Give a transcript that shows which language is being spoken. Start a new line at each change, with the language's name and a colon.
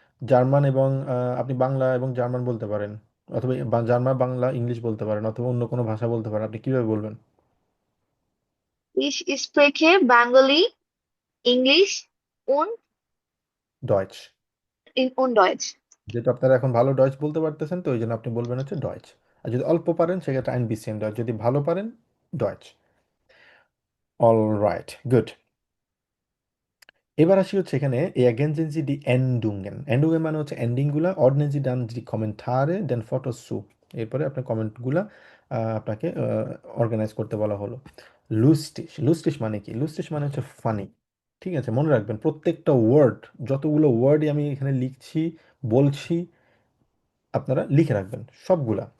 Bangla: German এবং আপনি বাংলা এবং জার্মান বলতে পারেন, অথবা জার্মান, বাংলা, ইংলিশ বলতে পারেন, অথবা অন্য কোনো ভাষা বলতে পারেন। আপনি কিভাবে বলবেন?
German: Ich spreche Bengali, English und
Bangla: Deutsch.
German: Deutsch.
Bangla: যেহেতু আপনারা এখন ভালো ডয়েচ বলতে পারতেছেন, তো ওই জন্য আপনি বলবেন হচ্ছে ডয়েচ। আর যদি অল্প পারেন সেক্ষেত্রে
German: আইন বিসিএন ডয়েচ,
Bangla: যদি ভালো পারেন ডয়েচ। All right, good. এবার আসি হচ্ছে এখানে
German: ergänzen Sie die Endungen।
Bangla: Endungen মানে হচ্ছে এন্ডিং গুলা।
German: ordnen Sie dann die Kommentare den Fotos zu।
Bangla: এরপরে আপনার কমেন্টগুলা আপনাকে অর্গানাইজ করতে বলা হলো। লুস্টিশ, লুস্টিশ মানে কি? লুস্টিশ মানে হচ্ছে ফানি। ঠিক আছে, মনে রাখবেন প্রত্যেকটা ওয়ার্ড, যতগুলো ওয়ার্ডই আমি এখানে লিখছি, বলছি, আপনারা লিখে রাখবেন সবগুলা।